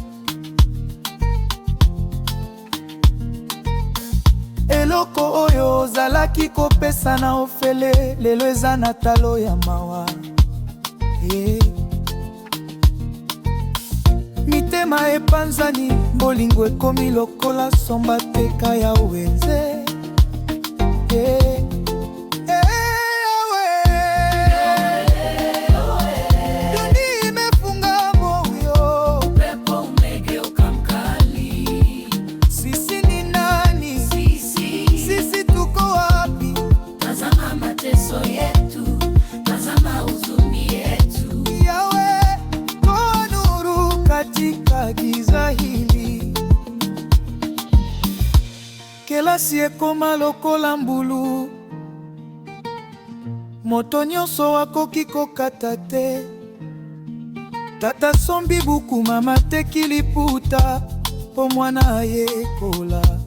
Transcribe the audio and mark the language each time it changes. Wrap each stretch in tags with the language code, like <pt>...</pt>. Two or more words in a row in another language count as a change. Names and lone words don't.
<ln>Eloko oyo ozalaki kopesa na ofele, lelo eza na talo ya mawa. Mitema epanzani, bolingo ekomi lokola somba teka ya wenze.</ln> <sw>Dunia imefunga moyo, Upepo umegeuka mkali. sisi ni nani? Sisi tuko wapi? Tazama mateso yetu, tazama huzuni yetu. Yahweh, toa nuru katika giza hili.</sw> <ln>Kelasi ekoma lokola mbulu, moto nyonso akoki kokata te. Tata sombi buku, mama teki liputa, po mwana ayekola.</ln>